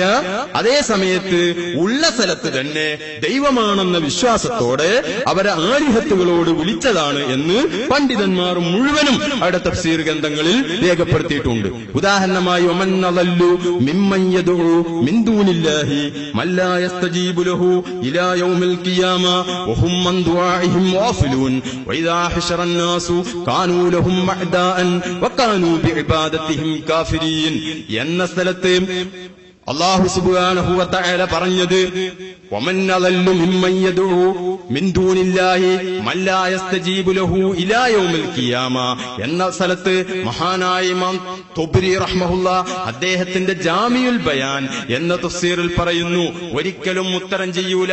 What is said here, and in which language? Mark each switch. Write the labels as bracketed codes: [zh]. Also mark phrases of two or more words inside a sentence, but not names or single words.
[ml] അതേ സമയത്ത് ഉള്ള സ്ഥലത്ത് തന്നെ ദൈവമാണെന്ന വിശ്വാസത്തോടെ അവരെ ആലിഹത്തുകളോട് വിളിച്ചതാണ് എന്ന് പണ്ഡിതന്മാർ മുഴുവനും അവരുടെ തഫ്സീർ ഗ്രന്ഥങ്ങളിൽ രേഖപ്പെടുത്തിയിട്ടുണ്ട്. [ar] ഉദാഹരണമായി ومن أضل ممن يدعو من دون الله لا يستجيب له إلى يوم القيامة وهم من دعائهم غافلون وإذا حشر الناس كانوا لهم أعداء وكانوا بعبادتهم كافرين. [ml] എന്ന സ്ഥലത്ത് [ar] الله سبحانه وتعالى [ml] പറഞ്ഞത് [ar] ومن أضل ممن يدعو من دون الله من لا يستجيب له إلى يوم القيامة [ml] എന്ന സ്ഥലത്ത് മഹാനായ ഇമാം തുബ്രി റഹ്മഹുല്ലാഹ് അദ്ദേഹത്തിന്റെ ജാമിഉൽ ബയാൻ എന്ന തഫ്സീറിൽ പറയുന്നു, ഒരിക്കലും ഉത്തരം ചെയ്യൂല.